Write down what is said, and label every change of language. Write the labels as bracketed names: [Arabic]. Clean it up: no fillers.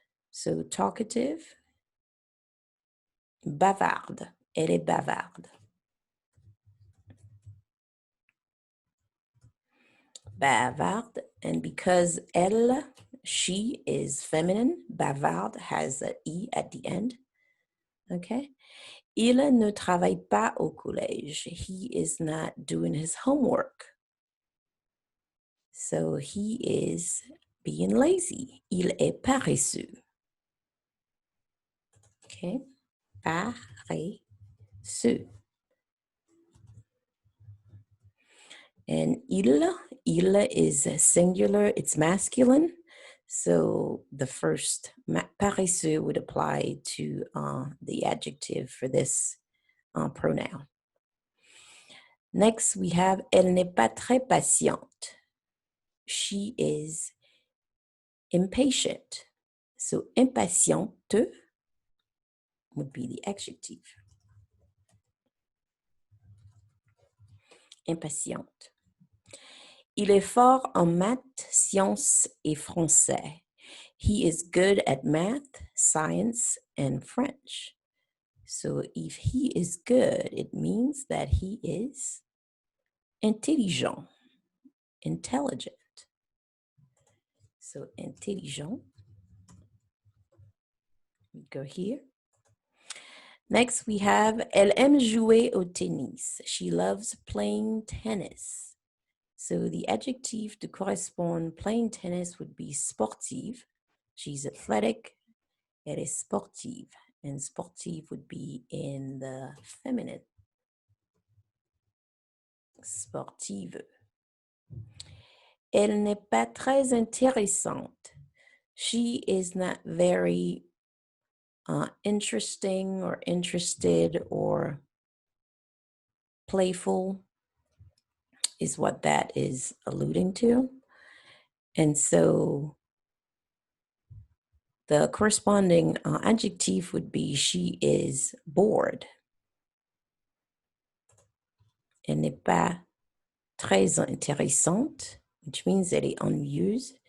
[English] So talkative. [French] Bavarde. Elle est bavarde. Bavarde. [English] And because elle, she is feminine, bavarde has an E at the end. Okay. [French] Il ne travaille pas au collège. [English] He is not doing his homework. So he is being lazy. [French] Il est paresseux. [English] Okay. Paresseux. And il is singular, it's masculine. So the first paresseux would apply to the adjective for this pronoun. Next, we have [French] elle n'est pas très patiente. [English] She is impatient. So impatiente would be the adjective. Impatiente. [French] Il est fort en maths, sciences et français. [English] He is good at math, science, and French. So if he is good, it means that he is intelligent, intelligent. So intelligent. We go here. Next, we have [French] elle aime jouer au tennis. [English] She loves playing tennis. So the adjective to correspond playing tennis would be sportive. She's athletic. [French] Elle est sportive. [English] And sportive would be in the feminine. Sportive. [French] Elle n'est pas très intéressante. [English] She is not very interesting or interested or playful is what that is alluding to. And so the corresponding adjective would be she is bored. [French] Elle n'est pas très intéressante, [English] which means [French] elle est ennuyeuse.